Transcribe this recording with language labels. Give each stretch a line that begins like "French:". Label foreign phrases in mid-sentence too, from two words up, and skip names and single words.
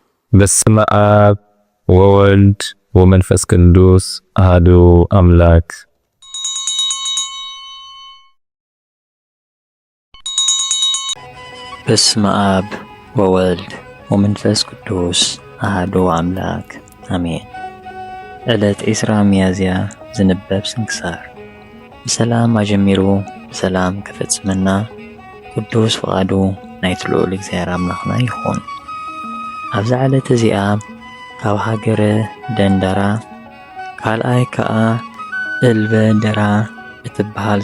Geez: በስመ አብ ወወልድ ወመንፈስ ቅዱስ አሐዱ አምላክ። በስመ አብ ወወልድ ወመንፈስ ቅዱስ አሐዱ አምላክ አሜን።
Tigrinya: ዕለት ዒስራ ሚያዝያ ዝንበብ ስንክሳር። በሰላም አጀሚሩ በሰላም ከፈጽመና ቅዱስ ፈቃዱ ናይቲ ልዑል እግዚአብሔር አምላኽና ይኹን። ኣብዚ ዕለት እዚኣ ካብ ሃገረ ደንደራ ካልኣይ ከዓ እልበ ደራ እትበሃል